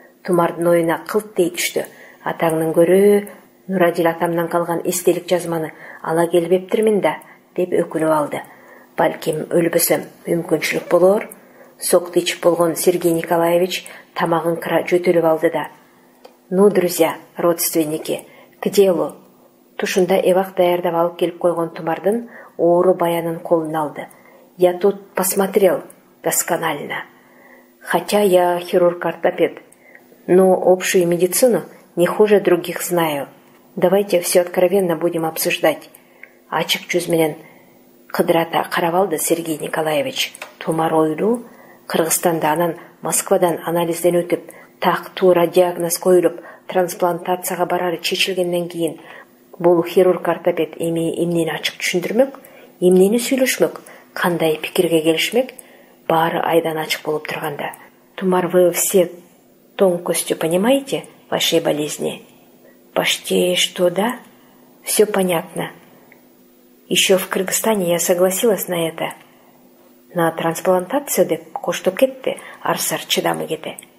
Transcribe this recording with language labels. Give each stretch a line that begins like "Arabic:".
Kyrgyz: Тумардын оюна кылт дей түштү. Атаңдын көрө Нурадил атамдан калган эстелик жазманы ала келбептирмин да, деп өкүнүп алды. Балким өлбөсөм мүмкүнчүлүк болор. Сокту ичип болгон Сергей Николаевич тамагын кыра жөтөлүп алды да.
Russian: Ну, друзья, родственники, к делу.
Kyrgyz: Тушунда эвак даярдап алып келип койгон Тумардын оору баянын колуна алды.
Russian: Я тут посмотрел досконально. Хотя я хирург-ортопед, но общую медицину не хуже других знаю. Давайте все откровенно будем обсуждать.
Kyrgyz: Ачык жүз менен кыдырата карап алды Сергей Николаевич. Тумар ойлуу, Кыргызстанда анан Москвадан анализден өтүп, так туура диагноз коюлуп, трансплантацияга барары чечилгенден кийин бул хирург-ортопед эмнени ачык түшүндүрмөк, эмнени сүйлөшмөк, кандай пикирге келишмек, баары айдан ачык болуп турганда.
Russian: Тумар, вы все тонкостью понимаете вашей болезни? Почти что да, все понятно. Еще в Кыргызстане я согласилась на это. На трансплантацию
Kyrgyz: деп коштоп кетти Арсар чыдамы кете.